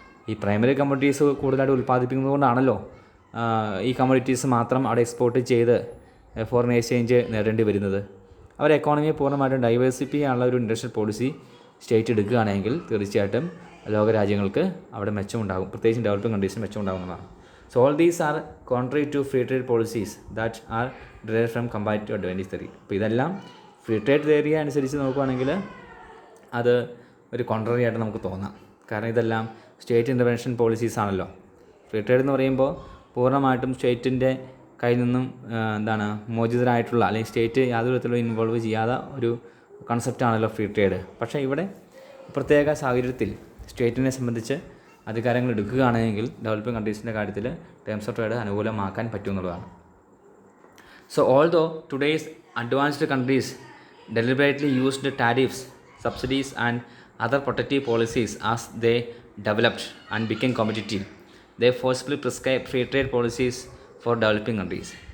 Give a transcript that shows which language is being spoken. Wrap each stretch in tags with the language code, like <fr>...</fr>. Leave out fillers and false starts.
<ml>ഈ primary commodities കൂടുതലായിട്ട് ഉൽപ്പാദിപ്പിക്കുന്നത് കൊണ്ടാണല്ലോ ഈ കമ്മോഡിറ്റീസ് മാത്രം അവിടെ എക്സ്പോർട്ട് ചെയ്ത് ഫോറിൻ എക്സ്ചേഞ്ച് നേടേണ്ടി വരുന്നത്. അവർ എക്കോണമിയെ പൂർണ്ണമായിട്ടും ഡൈവേഴ്സിഫൈ ചെയ്യാനുള്ള ഒരു ഇൻഡസ്ട്രിയൽ പോളിസി സ്റ്റേറ്റ് എടുക്കുകയാണെങ്കിൽ തീർച്ചയായിട്ടും ലോകരാജ്യങ്ങൾക്ക് അവിടെ മെച്ചമുണ്ടാകും, പ്രത്യേകിച്ചും developing കൺട്രീസിന് മെച്ചമുണ്ടാകുന്നതാണ്.</ml> <en>So all these are contrary to free trade policies that are derived from comparative advantage theory.</en> <ml>അപ്പോൾ ഇതെല്ലാം ഫ്രീ ട്രേഡ് തിയറി അനുസരിച്ച് നോക്കുകയാണെങ്കിൽ അത് ഒരു കോൺട്രറി ആയിട്ട് നമുക്ക് തോന്നാം. കാരണം ഇതെല്ലാം സ്റ്റേറ്റ് ഇൻ്റർവെൻഷൻ പോളിസീസ് ആണല്ലോ. ഫ്രീ ട്രേഡ് എന്ന് പറയുമ്പോൾ പൂർണ്ണമായിട്ടും സ്റ്റേറ്റിൻ്റെ കയ്യിൽ നിന്നും മോചിതരായിട്ടുള്ള അല്ലെങ്കിൽ സ്റ്റേറ്റ് യാതൊരു വിധത്തിലും ഇൻവോൾവ് ചെയ്യാത്ത ഒരു കൺസെപ്റ്റാണല്ലോ ഫ്രീ ട്രേഡ്. പക്ഷേ ഇവിടെ പ്രത്യേക സാഹചര്യത്തിൽ സ്റ്റേറ്റിനെ സംബന്ധിച്ച് അധികാരങ്ങൾ എടുക്കുകയാണെങ്കിൽ ഡെവലപ്പിംഗ് കൺട്രീസിൻ്റെ കാര്യത്തിൽ terms of trade അനുകൂലമാക്കാൻ പറ്റുമെന്നുള്ളതാണ്.</ml> <en>So although today's advanced countries deliberately used tariffs, subsidies and other protective policies as they developed and became competitive, they forcibly prescribed free trade policies for developing countries.</en>